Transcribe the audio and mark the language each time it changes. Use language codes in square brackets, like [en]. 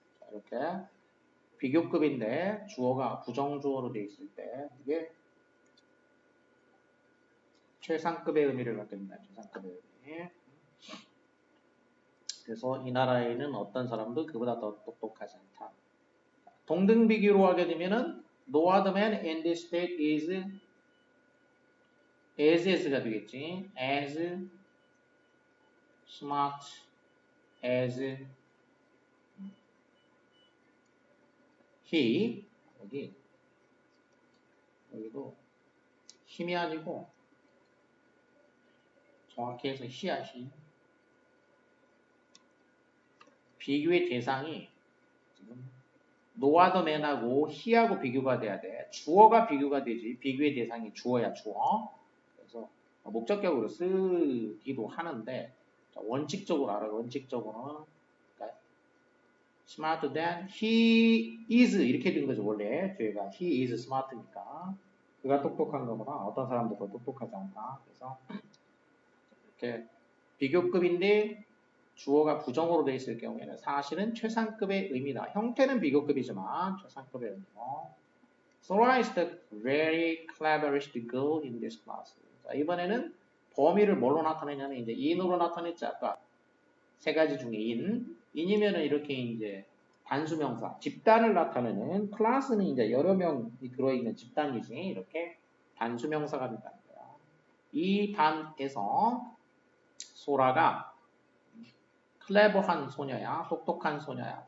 [ko] 이렇게 비교급인데 주어가 부정주어로 되어 있을 때 이게 최상급의 의미를 갖게 된다. 최상급의 의미. 그래서 이 나라에는 어떤 사람도 그보다 더 똑똑하지 않다. 동등비교로 하게 되면은 [en] no other man in this state is as가 되겠지. as smart as he [ko] 여기도 힘이 아니고 정확히 해서 he야 he. 비교의 대상이 지금 [en] no other man [ko] 하고 he하고 비교가 돼야 돼. 주어가 비교가 되지. 비교의 대상이 주어야 주어. 그래서 목적격으로 쓰기도 하는데 원칙적으로 알아. 원칙적으로는 그러니까 [en] smarter than he is [ko] 이렇게 된 거죠. 원래 뒤에가 he is smart니까 그가 똑똑한 거보다 어떤 사람도 더 똑똑하지 않다. 그래서 이렇게 비교급인데 주어가 부정으로 되어 있을 경우에는 사실은 최상급의 의미다. 형태는 비교급이지만 최상급의 의미고. [en] Sora is the very cleverest girl in this class. [ko] 자, 이번에는 범위를 뭘로 나타내냐면 이제 in으로 나타냈지. 아까 세 가지 중에 in이면은 이렇게 이제 단수명사, 집단을 나타내는 클래스는 이제 여러 명이 들어있는 집단이지. 이렇게 단수명사가 된다는 거야. 이 반에서 소라가 클레버한 소녀야. 똑똑한 소녀야.